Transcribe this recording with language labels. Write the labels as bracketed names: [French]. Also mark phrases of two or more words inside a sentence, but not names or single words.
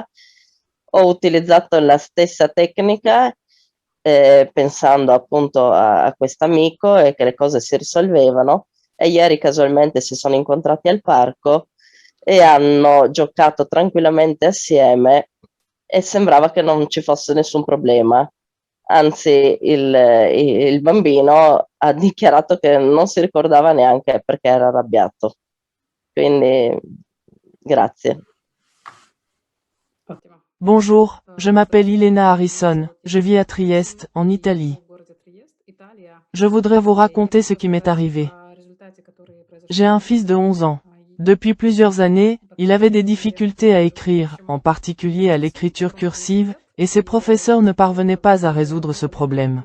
[Italian] Ho utilizzato la stessa tecnica pensando appunto a questo amico e che le cose si risolvevano e ieri casualmente si sono incontrati al parco e hanno giocato tranquillamente assieme e sembrava che non ci fosse nessun problema. Anzi, il bambino ha dichiarato che non si ricordava neanche perché era arrabbiato. Quindi, grazie. [French] Bonjour, je m'appelle Ilena Harrison, je vis à Trieste, en Italie. Je voudrais vous raconter ce qui m'est arrivé. J'ai un fils de 11 ans. Depuis plusieurs années, il avait des difficultés à écrire, en particulier à l'écriture cursive, et ses professeurs ne parvenaient pas à résoudre ce problème.